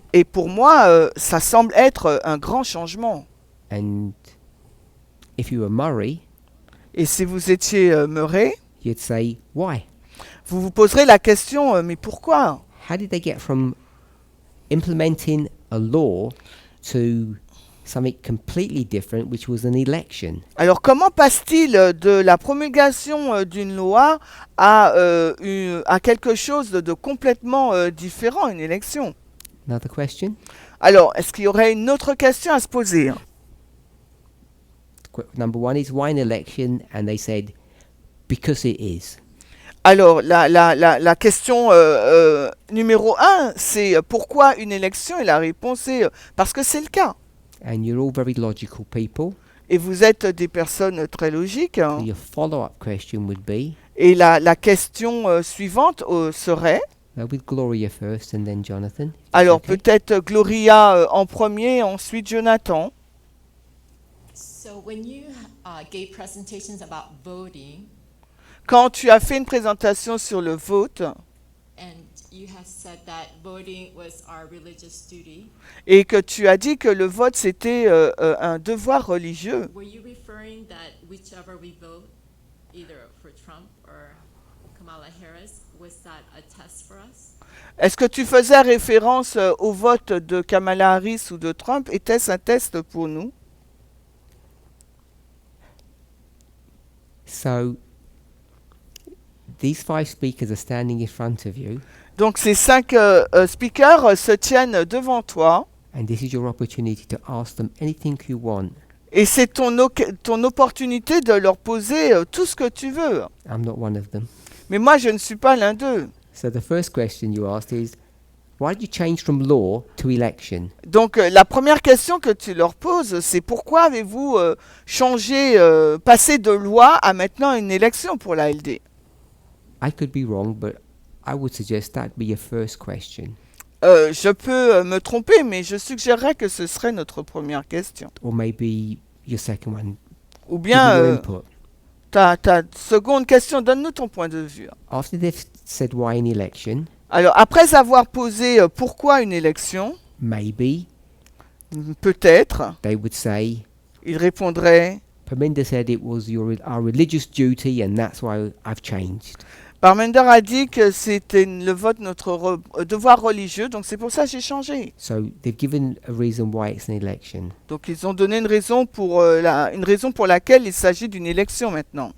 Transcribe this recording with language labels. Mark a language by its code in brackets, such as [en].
[fr] Et pour moi, ça semble être un grand changement. [en] And if you were Murray, [fr] Et si vous étiez Murray, [en] you'd say, why? [fr] vous vous poserez la question, mais pourquoi ? [en] How did they get from implementing a law to something completely different, which was an election? [fr] Alors comment passe-t-il de la promulgation d'une loi à quelque chose de complètement différent, une élection ? [en] Another question? [fr] Alors, est-ce qu'il y aurait une autre question à se poser ? [en] Number one is why an election? And they said, because it is. [fr] Alors, la question numéro 1, c'est pourquoi une élection ? Et la réponse est parce que c'est le cas. [en] And you're all very logical people. [fr] Et vous êtes des personnes très logiques. [en] So your follow-up question would be, [fr] Et la question suivante serait, [en] with Gloria first and then Jonathan. if that's [fr] alors [en] okay. [fr] peut-être Gloria en premier, ensuite Jonathan. [en] So when you gave presentations about voting, [fr] Quand tu as fait une présentation sur le vote [en] and you have said that voting was our religious duty, [fr] et que tu as dit que le vote c'était un devoir religieux, [en] were you referring that whichever we vote, either for Trump or Kamala Harris, was that a test for us? [fr] est-ce que tu faisais référence au vote de Kamala Harris ou de Trump? Était-ce un test pour nous? [en] So these 5 speakers are standing in front of you, [fr] Donc ces 5 speakers se tiennent devant toi [en] and this is your opportunity to ask them anything you want. [fr] et c'est ton opportunité de leur poser tout ce que tu veux. [en] I'm not one of them. [fr] Mais moi je ne suis pas l'un d'eux. [en] So the first question you asked is, why did you change from law to election? [fr] Donc la première question que tu leur poses, c'est pourquoi avez-vous changé, passé de loi à maintenant une élection pour la LD? [en] I could be wrong, but I would suggest that'd be your first question. [fr] Je peux me tromper, mais je suggérerais que ce serait notre première question. [en] Or maybe your second one. [fr] Ou [en] Give [fr] bien [en] me your input. [fr] ta seconde question, donne-nous ton point de vue. [en] After they've said why an election, [fr] Alors après avoir posé pourquoi une élection, [en] maybe [fr] peut-être, [en] they would say, [fr] il répondrait, [en] Parminder said it was our religious duty and that's why I've changed. [fr] Parminder a dit que c'était le vote notre devoir religieux, donc c'est pour ça que j'ai changé. [en] So they've given a reason why it's an election. [fr] Donc ils ont donné une raison pour laquelle il s'agit d'une élection maintenant.